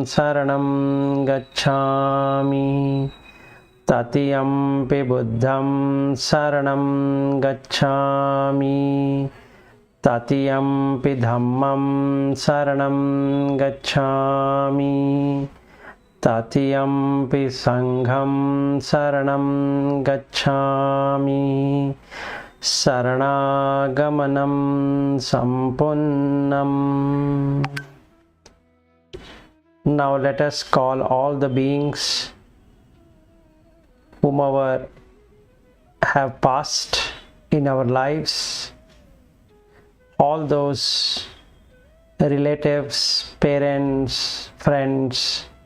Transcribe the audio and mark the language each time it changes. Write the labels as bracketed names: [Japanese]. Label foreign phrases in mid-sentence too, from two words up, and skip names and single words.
[Pali] saranam gacchami, Tatiyampi buddham saranam gacchami, Tatiyampi dhammam saranam gacchami, Tatiyampi sangham saranam gacchami, Saranaagamanam sampunnam. [English] Now let us call all the beings whomever have passed in our lives, all those relatives, parents, friends,